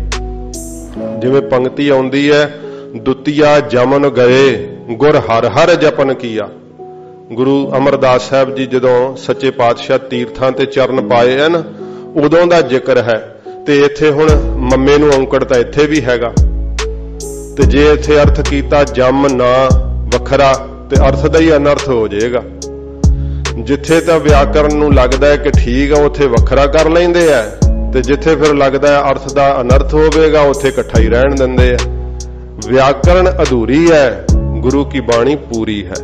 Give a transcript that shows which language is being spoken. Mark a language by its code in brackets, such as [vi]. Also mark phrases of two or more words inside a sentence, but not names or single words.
[pa] ਜਿਵੇਂ ਪੰਕਤੀ ਆਉਂਦੀ ਹੈ ਦੁਤੀਆ ਜਮਨ ਗਏ ਗੁਰ ਹਰਿ ਹਰਿ ਜਪਨ ਕੀਆ। ਗੁਰੂ ਅਮਰਦਾਸ ਸਾਹਿਬ ਜੀ ਜਦੋਂ ਸੱਚੇ ਪਾਤਸ਼ਾਹ ਤੀਰਥਾਂ ਤੇ ਚਰਨ ਪਾਏ ਹੈਂ ਨਾ, ਉਦੋਂ ਦਾ ਜ਼ਿਕਰ ਹੈ। ਤੇ ਇੱਥੇ ਹੁਣ ਮੰਮੇ ਨੂੰ ਔਂਕੜ ਤਾਂ ਇੱਥੇ ਭੀ ਹੈਗਾ, ਤੇ ਜੇ ਇੱਥੇ ਅਰਥ ਕੀਤਾ ਜਮ ਨਾ ਵੱਖਰਾ ਤੇ ਅਰਥ ਦਾ ਹੀ ਅਨਰਥ ਹੋ ਜਾਏਗਾ। ਜਿੱਥੇ ਤਾਂ ਵਿਆਕਰਨ ਨੂੰ ਲੱਗਦਾ ਹੈ ਕਿ ਠੀਕ ਆ ਉੱਥੇ ਵੱਖਰਾ ਕਰ ਲੈਂਦੇ ਆ, ਤੇ ਜਿੱਥੇ ਫਿਰ ਲੱਗਦਾ ਹੈ ਅਰਥ ਦਾ ਅਨਰਥ ਹੋਵੇਗਾ ਉੱਥੇ ਇਕੱਠਾ ਹੀ ਰਹਿਣ ਦਿੰਦੇ ਆ। ਵਿਆਕਰਨ ਅਧੂਰੀ ਹੈ, ਗੁਰੂ ਕੀ ਬਾਣੀ ਪੂਰੀ ਹੈ।